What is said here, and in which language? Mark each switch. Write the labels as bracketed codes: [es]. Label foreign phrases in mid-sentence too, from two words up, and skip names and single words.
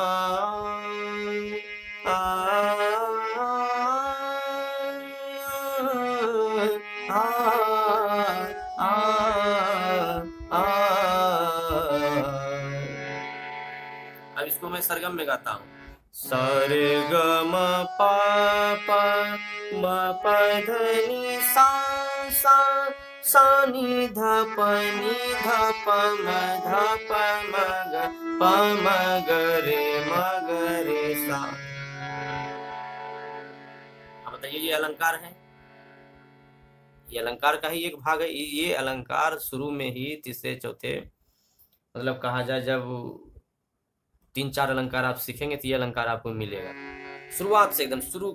[hi] आ, आ, आ, अब इसको मैं सरगम में गाता हूँ, सरे ग म प प म प ध नि सा सा सा नि ध प नि ध प म ध प म ग प म ग रे सा। अब बताइए ये अलंकार है, ये अलंकार का ही एक भाग है। ये अलंकार शुरू में ही तीसरे चौथे मतलब कहा जाए जब 3-4 अलंकार आप सीखेंगे तो ये अलंकार आपको मिलेगा, शुरुआत से एकदम शुरू